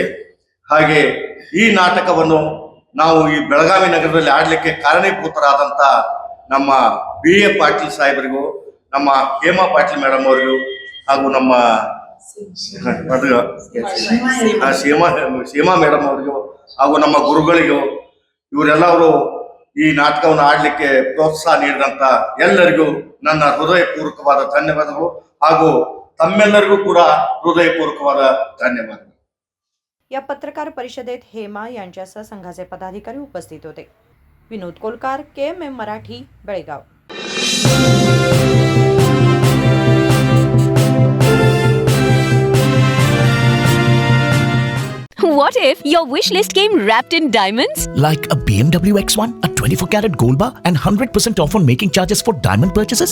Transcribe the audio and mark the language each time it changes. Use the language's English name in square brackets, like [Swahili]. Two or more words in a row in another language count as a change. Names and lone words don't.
[Kannada] ಹಾಗೆ ಈ ನಾಟಕವನ್ನು ನಾವು ಈ ಬೆಳಗಾವಿ ನಗರದಲ್ಲಿ ಆಡಲಿಕ್ಕೆ ಕಾರಣೀಭೂತರಾದಂಥ ನಮ್ಮ BA ಪಾಟೀಲ್ ಸಾಹೇಬರಿಗೂ, ನಮ್ಮ ಹೇಮಾ ಪಾಟೀಲ್ ಮೇಡಮ್ ಅವರಿಗೂ, ಹಾಗೂ ನಮ್ಮ ಸೀಮಾ ಮೇಡಮ್ ಅವರಿಗೂ, ಹಾಗೂ ನಮ್ಮ ಗುರುಗಳಿಗೂ, ಇವರೆಲ್ಲರೂ ಈ ನಾಟಕವನ್ನು ಆಡಲಿಕ್ಕೆ ಪ್ರೋತ್ಸಾಹ ನೀಡಿದಂತ ಎಲ್ಲರಿಗೂ ನನ್ನ ಹೃದಯಪೂರ್ವಕವಾದ ಧನ್ಯವಾದಗಳು, ಹಾಗೂ तम्मेल्लरिಗೂ ಕೂಡ ಹೃದಯಪೂರ್ವಕವಾದ ಧನ್ಯವಾದ। [Marathi] या पत्रकार परिषदेत हेमा यांच्यासह संघाचे पदाधिकारी उपस्थित होते। विनोद कोलकार, KMM मराठी, बेळगाव। [English] What if your wish list came wrapped in diamonds? Like a BMW X1, a 24-carat gold bar, and 100% off on making charges for diamond purchases?